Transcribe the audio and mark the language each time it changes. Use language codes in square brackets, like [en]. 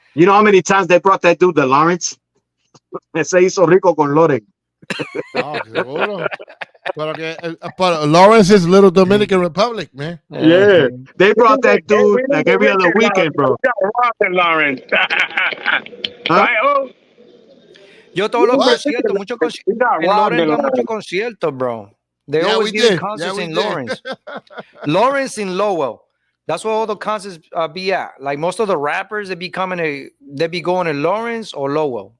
[en] you know how many times they brought that dude to Lawrence? [es] Se hizo rico con Loren. [en] But Lawrence is Little Dominican Republic, man. Yeah, they brought that dude like every other weekend, bro. Lawrence. Huh? [es] yo todos los conciertos, muchos conciertos. En Lawrence da muchos conciertos, bro. [en] They always do concerts in Lawrence. Lawrence in Lowell. That's where all the concerts be at. Like most of the rappers, they be going to Lawrence or Lowell.